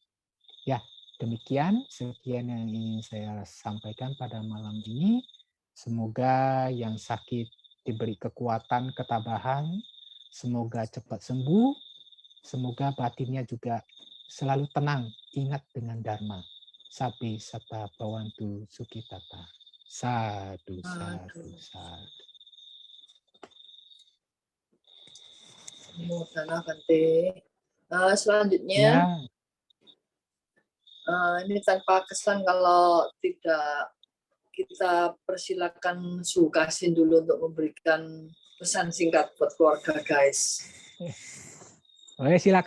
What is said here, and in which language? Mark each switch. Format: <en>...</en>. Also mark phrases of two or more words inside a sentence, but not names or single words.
<id>Ya, demikian sekian yang ingin saya sampaikan pada malam ini. Semoga yang sakit diberi kekuatan, ketabahan, semoga cepat sembuh, semoga batinnya juga selalu tenang, ingat dengan dharma.</id> <pi>Sabi sata bawantu sukitata. Sadu, sadu, sadu. Mudana Bante.</pi> <id>Selanjutnya, Ya, ini tanpa kesan kalau tidak kita persilakan Su Kasin dulu untuk memberikan pesan singkat buat keluarga, guys. oke, silakan</id>